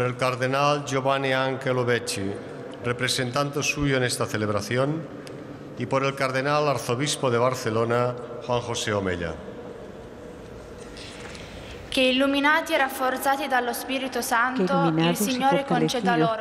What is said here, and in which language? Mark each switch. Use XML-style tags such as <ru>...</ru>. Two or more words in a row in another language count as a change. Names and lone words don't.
<es>el cardenal Giovanni Angelo Becci, representante suyo en esta celebración, y por el cardenal arzobispo de Barcelona, Juan José Omella.</es> <it>Che illuminati e rafforzati dallo Spirito Santo, il Signore conceda loro</it>